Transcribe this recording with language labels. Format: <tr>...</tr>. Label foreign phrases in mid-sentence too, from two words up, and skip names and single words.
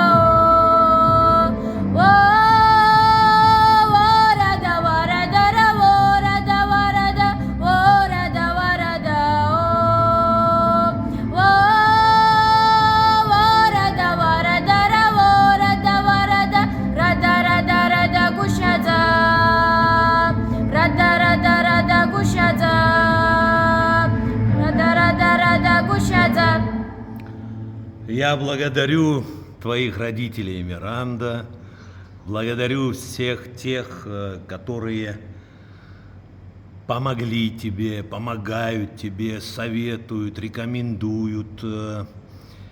<ru>warada warada warada warada warada warada warada warada warada warada rada rada rada gushada rada rada rada gushada rada rada rada gushada. Я благодарю твоих родителей, Миранда. Благодарю всех тех, которые помогли тебе, помогают тебе, советуют, рекомендуют.</ru>